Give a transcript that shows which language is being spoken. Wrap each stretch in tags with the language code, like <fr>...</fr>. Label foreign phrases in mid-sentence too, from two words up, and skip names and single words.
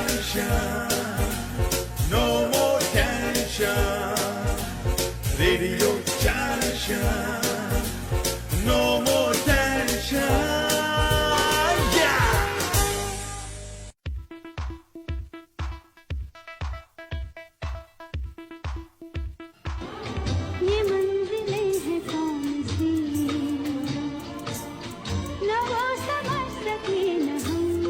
<en>No more tension. Radio Junction. No more tension. Yeah.</en> <hi>ये मंजिलें हैं कौन सी, न वो समझ सके न हम।</hi>